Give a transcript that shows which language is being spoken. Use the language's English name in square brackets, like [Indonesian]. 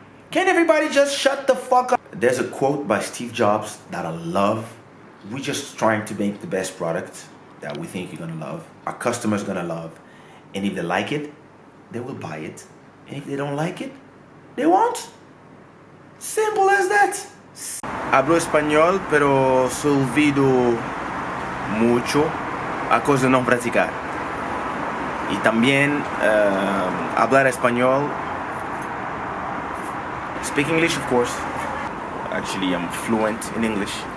[English] Can everybody just shut the fuck up? There's a quote by Steve Jobs that I love. We're just trying to make the best product that we think you're gonna love, our customers gonna love. And if they like it, they will buy it. And if they don't like it, they won't. Simple as that. [Spanish] Hablo español, pero se olvido mucho a causa de no practicar. Y también hablar español. [English] Speak English, of course. Actually, I'm fluent in English.